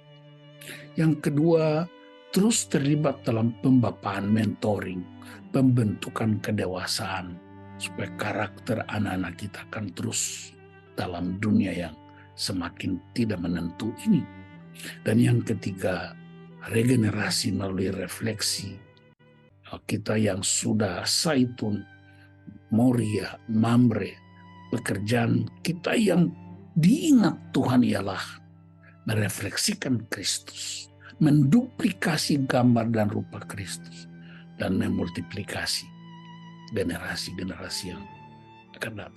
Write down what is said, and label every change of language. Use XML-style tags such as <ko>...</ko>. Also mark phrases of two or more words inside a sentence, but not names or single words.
<id>Yang kedua, terus terlibat dalam pembapaan mentoring, pembentukan kedewasaan, supaya karakter anak-anak kita akan terus dalam dunia yang semakin tidak menentu ini. Dan yang ketiga, regenerasi melalui refleksi. Kita yang sudah saitun, moria, mamre, pekerjaan kita yang diingat Tuhan ialah merefleksikan Kristus, menduplikasi gambar dan rupa Kristus, dan memultiplikasi generasi-generasi yang akan datang.</id>